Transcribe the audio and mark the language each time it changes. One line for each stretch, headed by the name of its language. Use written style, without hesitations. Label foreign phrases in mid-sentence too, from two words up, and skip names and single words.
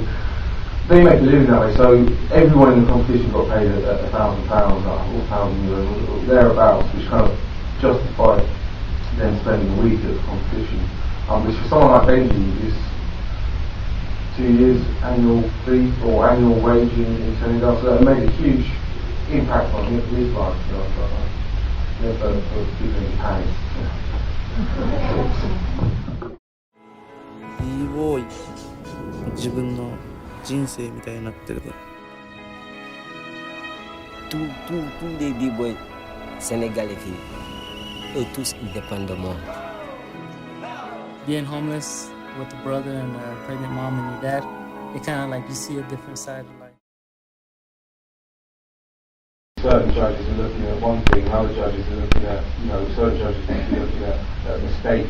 English: They make a living that way, so everyone in the competition got paid £1,000 or €1,000 or thereabouts, which kind of justified them spending a week at the competition. Which for someone like Benji is 2 years annual fee or annual wage in Senegal, so it made a huge impact on his life. For people in Paris.
Japanese: BBoy 自分の人生みたいになってるから。
French: Tous les BBoys sénégalais eux tous ils dépendent de moi.
English: Being homeless with a brother and a pregnant mom and your dad, it kind of like you see a different side of life. Certain judges are looking at one thing, and other judges are looking at, certain judges are looking at mistakes.